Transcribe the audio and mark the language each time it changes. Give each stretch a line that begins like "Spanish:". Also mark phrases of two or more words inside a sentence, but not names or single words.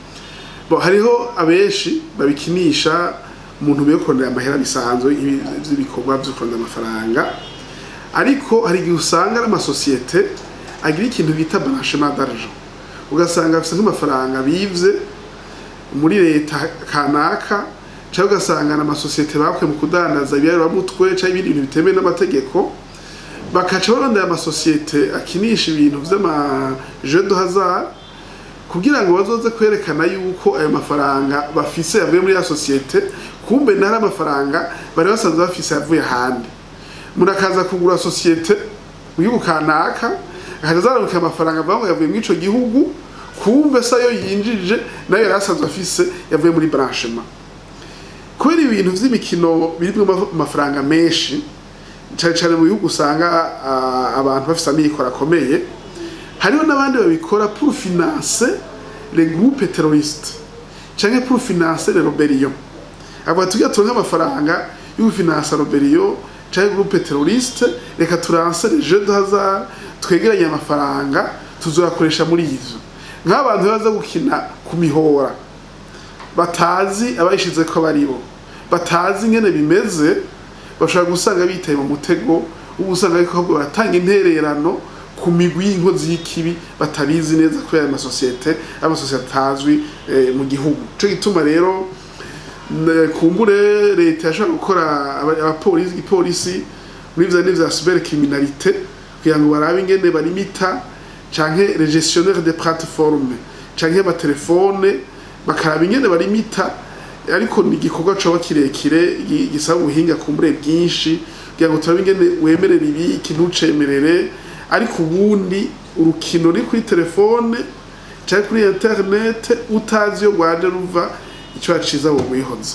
Rundi: bo hariho abeshi babikinisha umuntu biye kurondera amahera bisanzwe ibikorwa byo kurondera amafaranga ariko hari igihe usanga ari amasosiyete agira ikintu bita
French: blanchiment d'argent
Rundi: ugasanga afite nk'amafaranga bivye muri leta kanaka cyangwa ugasanga n'amasosiyete bakwe mu kudandaza ibiyarwa mutwe cyangwa ibindi bintu bitemewe n'amategeko bakaca barondera amasosiyete akinisha ibintu vy'ama
French: jeux de hasard
Rundi: kugira ngo bazoze kwerekana yuko ayo mafaranga bafise yavuye muri ya societe kumbe nari amafaranga bari basanzwe bafise yavuye ahandi murakaza kugura societe uyu kanaka akazaruka amafaranga bamwe yavuye mu ico gihugu kumbe sayo yinjije nayo yarasanzwe afise yavuye muri branchement kubera ibintu vy'imikino birimo amafaranga menshi cyane mu bihugu usanga abantu bafise amikoro akomeye hariho n'abandi babikora
French: pour financer les groupes terroristes
Rundi: cyangwa
French: pour financer les rébellions
Rundi: aba tugatonga amafaranga yo
French: financer rébellion
Rundi: cyangwa
French: groupe terroriste
Rundi: reka turanse
French: les jeux de hasard
Rundi: twegeranya amafaranga tuzoyakoresha muri ivyo nk'abantu baza gukina ku mihora batazi abayishize ko baribo batazi ingene bimeze bashobora gusanga bitaye mu mutego ubusanga ariko batanga intererano ku migwi y'inkozi y'ikibi batabizi neza ko ya amasosiyete atazwi mu gihugu. Cyo gituma rero kumbure leta yashaka gukora ipolisi muri vya cybercriminalité kugira ngo barabe ingene barimita canke
French: les gestionnaires de plateforme
Rundi: canke ba telefone bakaraba ingene barimita, ariko ni igikorwa coba kirekire gisaba ubuhinga kumbure bwinshi kugira ngo turabe ingene wemerera ibi ikintu cemerere, ariko ubundi urukino ruri kuri telefone canke kuri internet utazi yo rwaje ruva icyo yaciza wo wihoza.